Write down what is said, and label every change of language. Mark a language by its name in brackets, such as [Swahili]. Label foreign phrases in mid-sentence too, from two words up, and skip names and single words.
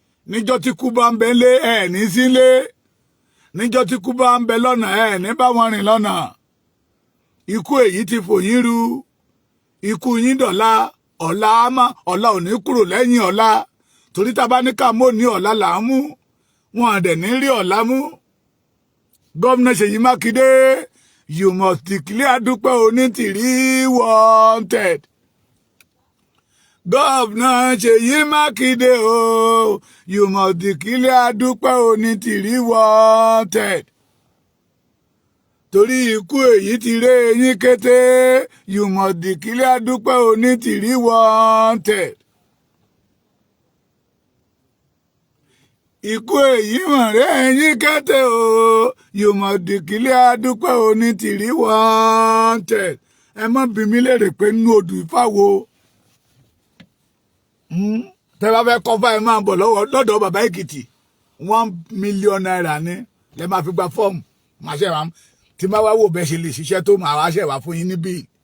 [Yoruba] Níjọ́ tí kú bá ń bẹ lé, ẹ ní sílé. Níjọ́ tí kú bá ń bẹ lọ́nà, ẹ ní bá wọn rìn lọ́nà. Ikú èyí ti fò yín ru. Ikú yín dọ̀la, ọ̀la á má, ọ̀la ò ní kúrò lẹ́yìn ọ̀la. Torí tá a bá ní ká mú ní ọ̀la là ń mú, wọn à dẹ̀ ní rí ọ̀la mú. Gọ́vnà Ṣèyí Mákindé, [English] you must declare Dúpẹ́ Onítìrí wanted. [Yoruba] Gọ́vnà Ṣèyí Mákindé o, [English] you must declare Dúpẹ́ Onítìrí wanted. [Yoruba] Torí ikú èyí ti ré yín kété, [English] you must declare Dúpẹ́ Onítìrí wanted. [Yoruba] Ikú èyí mọ̀ ré yín kété o, [English] you must declare Dúpẹ́ Onítìrí wanted. [Yoruba] Ẹ má bi mí léèrè pé nínú odù Ifá wo. Hmm? Tẹ́ bá fẹ́ kọ́fà, ẹ máa bọ̀ lọ́wọ́, lọ́dọ̀ Bàbá Èkìtì. One million naira ni lẹ máa fi gba fọ́ọ̀mù. Màá ṣe wá, tí máa wá wò bẹ́ẹ̀ ṣe lè ṣiṣẹ́ tó, máa wá ṣe wá fún yín níbí.